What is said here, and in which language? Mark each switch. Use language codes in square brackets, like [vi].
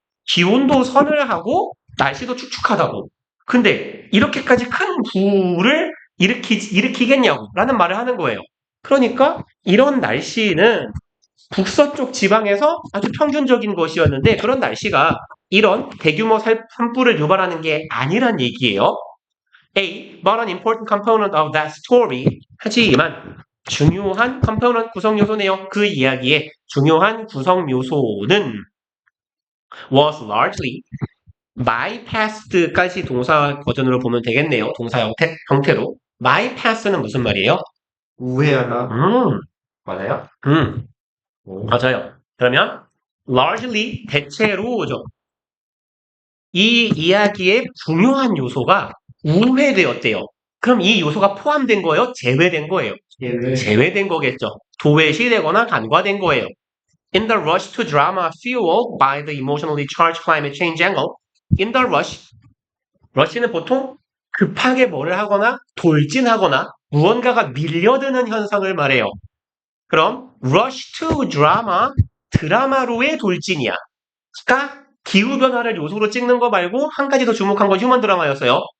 [ko] 기온도 서늘하고 날씨도 축축하다고. 근데 이렇게까지 큰 불을 일으키겠냐고 라는 말을 하는 거예요. 그러니까 이런 날씨는 북서쪽 지방에서 아주 평균적인 것이었는데 그런 날씨가 이런 대규모 산불을 유발하는 게 아니란 얘기예요. [en] A, but an important component of that story. [ko] 하지만 중요한 component 구성 요소네요. 그 이야기의 중요한 구성 요소는 [en] was largely bypassed [ko] 까지 동사 버전으로 보면 되겠네요. 동사 형태로. bypass는 무슨 말이에요? 우회하다. 맞아요? 맞아요. 그러면 largely 대체로죠. 이 이야기의 중요한 요소가 우회되었대요. 그럼 이 요소가 포함된 거예요? 제외된 거예요? 제외된 거겠죠. 도외시되거나 간과된 거예요. [en] In the rush to drama fueled by the emotionally charged climate change angle. In the rush. [ko] rush는 보통 급하게 뭐를 하거나 돌진하거나 무언가가 밀려드는 현상을 말해요. 그럼 rush to drama, 드라마로의 돌진이야. 그러니까 기후변화를 요소로 찍는 거 말고 한 가지 더 주목한 건 휴먼 드라마였어요.